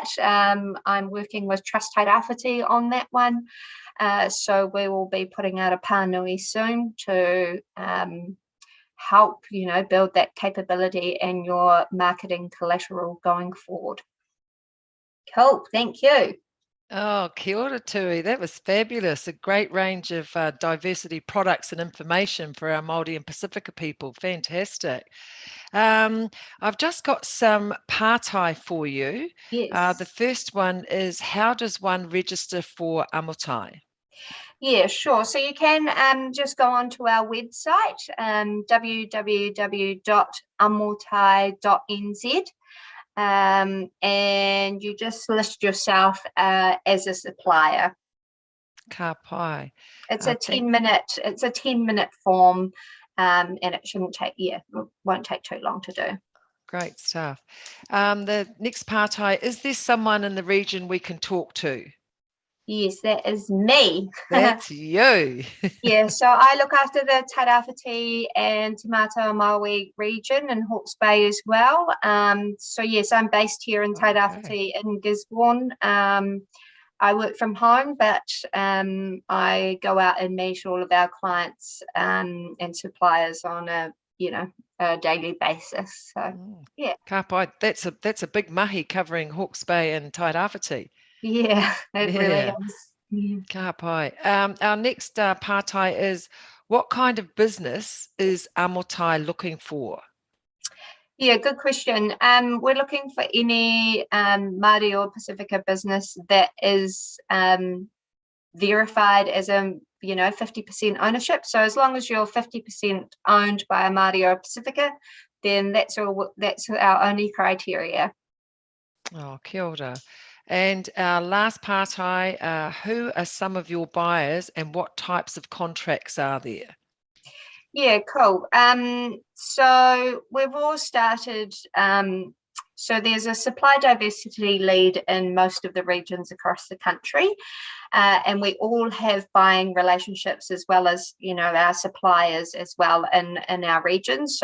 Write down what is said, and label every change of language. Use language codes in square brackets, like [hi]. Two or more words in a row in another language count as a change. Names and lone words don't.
[en] I'm working with Trust Tairāwhiti on that one. So we will be putting out a pānui soon to help, build that capability and your marketing collateral going forward. Cool, thank you. [mi] Oh, kia ora tui. [en] That was fabulous. A great range of diversity products and information for our Māori and Pasifika people. Fantastic. I've just got some pātai for you. Yes. The first one is, how does one register for Amotai? Yeah, sure. So you can just go onto our website, www.amotai.nz. And you just list yourself as a supplier. [mi] Ka pai. [en] It's a 10-minute form, and it won't take too long to do. Great stuff. The next pātai, is there someone in the region we can talk to? Yes, that is me. That's you. Yeah, so I look after the Tairāwhiti and Te Mātua Māui region and Hawke's Bay as well. So yes, I'm based here in Tairāwhiti in Gisborne. I work from home, but I go out and meet all of our clients and suppliers on a daily basis. So yeah. [mi] Ka pai. [en] That's a big mahi covering Hawke's Bay and Tairāwhiti. Yeah, it really is. Yeah. [mi] Ka pai. [en] Our next pātai is, what kind of business is Amotai looking for? Yeah, good question. We're looking for any Māori or Pasifika business that is verified as a 50% ownership. So as long as you're 50% owned by a Māori or a Pasifika, then that's our only criteria. [mi] Oh, kia ora. [en] And our last pātai, who are some of your buyers and what types of contracts are there? Yeah, cool. So we've all started, so there's a supply diversity lead in most of the regions across the country, and we all have buying relationships as well as, our suppliers as well in our regions.